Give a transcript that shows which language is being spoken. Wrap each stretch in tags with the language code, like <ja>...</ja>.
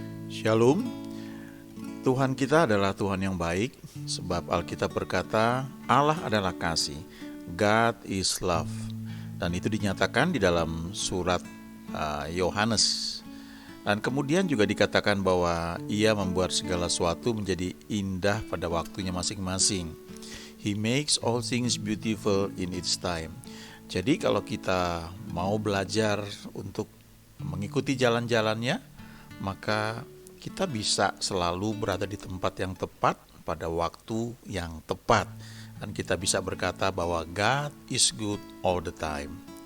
<id>Shalom, Tuhan kita adalah Tuhan yang baik, sebab Alkitab berkata Allah adalah kasih,</id> <en>God is love.</en> <id>Dan itu dinyatakan di dalam surat Yohanes. Dan kemudian juga dikatakan bahwa Ia membuat segala sesuatu menjadi indah pada waktunya masing-masing.</id> <en>He makes all things beautiful in its time.</en> <id>Jadi kalau kita mau belajar untuk mengikuti jalan-jalannya, maka kita bisa selalu berada di tempat yang tepat pada waktu yang tepat. Dan kita bisa berkata bahwa</id> <en>God is good all the time.</en>